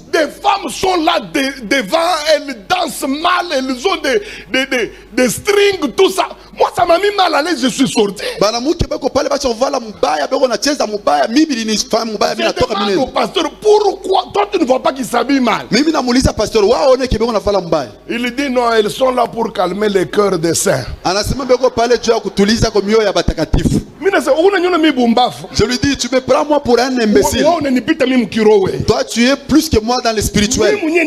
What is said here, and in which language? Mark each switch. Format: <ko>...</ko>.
<fr>Des femmes sont là devant, elles dansent mal, elles ont des strings, tout ça. Moi, ça m'a mis mal à l'aise, je suis sorti.</fr> <sw>Banamuke bako pale bacha uvala mubaya beko nacheza mubaya mimi nilifanya mubaya mimi natoka</sw> <fr>Je</fr> <sw>mimi.</sw> <fr>demande au pasteur, pourquoi toi tu ne vois pas qu'il s'habille mal?</fr> <sw>Mimi namuuliza pastor waone kibeko navala mubaya.</sw> <fr>Il dit non, ils sont là pour calmer les cœurs des saints.</fr> <sw>Anasema beko pale juu ya kutuliza kwa mioyo ya batakatifu.</sw> <fr>Je lui dis, tu me prends moi pour un imbécile. Toi tu es plus que moi dans le spirituel.</fr>